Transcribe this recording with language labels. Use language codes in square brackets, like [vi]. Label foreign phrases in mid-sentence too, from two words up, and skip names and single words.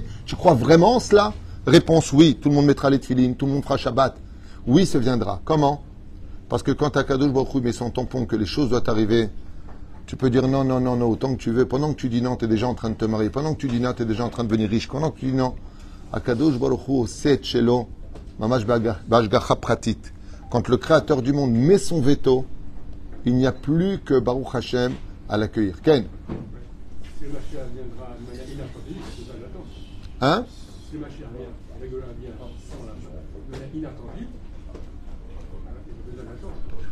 [fr] Tu crois vraiment cela? Réponse oui, tout le monde mettra les tefilines, tout le monde fera Shabbat. Oui, ça viendra. Comment? Parce que quand [he] הקדוש ברוך הוא [fr] met son tampon que les choses doivent arriver, tu peux dire non, non, non, non, autant que tu veux. Pendant que tu dis non, tu es déjà en train de te marier. Pendant que tu dis non, tu es déjà en train de devenir riche. Pendant que tu dis non, [he] הקדוש ברוך הוא סת שלו ממש בהשגחה פרטית. [fr] Quand le Créateur du monde met son veto, il n'y a plus que [he] ברוך השם [fr] à l'accueillir. Ken? Si le Mashiach viendra de manière inattendue, c'est ça l'attente. Hein? Si le Mashiach vient régulièrement sans la de manière inattendue, c'est ça l'attente.